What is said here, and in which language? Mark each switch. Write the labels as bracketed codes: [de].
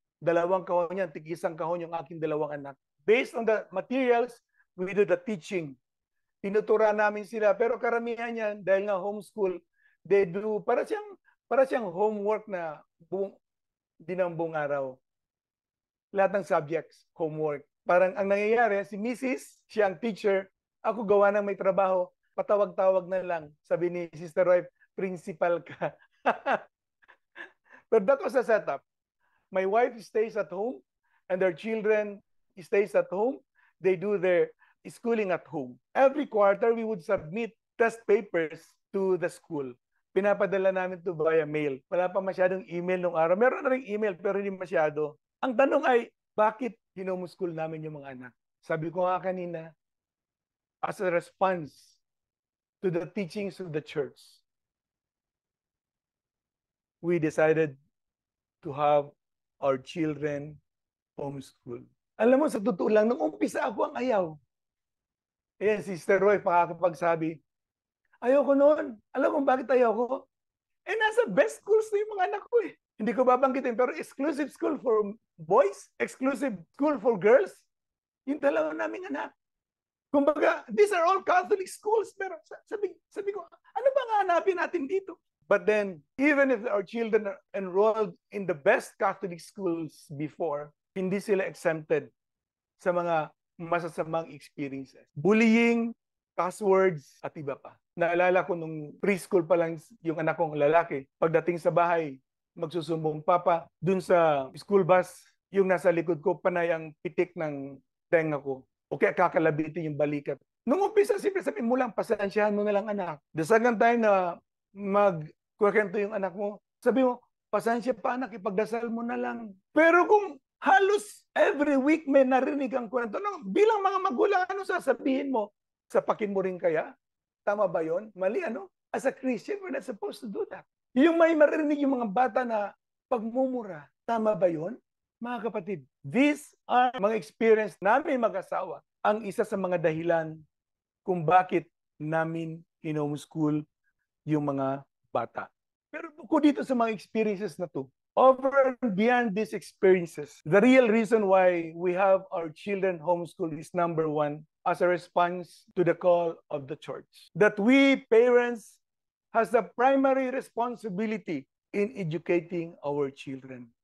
[tl] 2 kahon yan, tig-isang kahon yung aking 2 anak. [en] Based on the materials, we do the teaching. [tl] Tinutura namin sila. Pero karamihan yan, dahil nga homeschool, [en] they do, [tl] para siyang homework na buong araw. Lahat ng subjects, homework. Parang ang nangyayari, si Mrs., siya ang teacher, ako gawa ng may trabaho, patawag-tawag na lang. Sabi ni Sister Wife, principal ka. [en] But that was a setup. My wife stays at home and their children stays at home. They do their schooling at home. Every quarter, we would submit test papers to the school. [tl] Pinapadala namin to via mail. Wala pa masyadong email nung araw. Meron na rin email pero hindi masyado. Ang tanong ay, bakit hinomuschool namin yung mga anak? Sabi ko nga kanina, [en] as a response to the teachings of the church, we decided to have our children homeschooled. [tl] Alam mo, sa totoo lang, nung umpisa ako ang ayaw. Ayan, Sister Roy, pakakapagsabi, ayoko noon. Alam mo bakit ayoko? Nasa best schools na yung mga anak ko eh. Hindi ko babanggitin, pero [en] exclusive school for boys, exclusive school for girls, [tl] yung 2 naming anak. Kumbaga, [en] these are all Catholic schools, [tl] pero sabi ko, ano ba nga hanapin natin dito? [en] But then, even if our children are enrolled in the best Catholic schools before, [tl] hindi sila exempted sa mga masasamang experiences. Bullying, cuss words, at iba pa. Naalala ko nung preschool pa lang yung anak kong lalaki, pagdating sa bahay, magsusumbong papa, dun sa school bus, yung nasa likod ko, panay ang pitik ng tenga ko. O kaya kakalabitin yung balikat. Nung umpisa, siyempre sabihin mo lang, pasensyahan mo na lang anak. [en] The second time [tl] na magkwento yung anak mo, sabi mo, pasensya pa anak, ipagdasal mo na lang. Pero kung halos every week may narinig ang kwento, bilang mga magulang, ano sasabihin mo? Sapakin mo rin kaya? Tama ba yon? Mali ano? [en] As a Christian, we're not supposed to do that. [tl] Yung may maririnig yung mga bata na pagmumura, tama ba yon? Mga kapatid, [en] these are [tl] mga experience namin mag-asawa. Ang isa sa mga dahilan kung bakit namin in-homeschool yung mga bata. Pero bukod dito sa mga experiences na to, [en] over and beyond these experiences, the real reason why we have our children homeschooled is number one, as a response to the call of the church. That we parents has the primary responsibility in educating our children.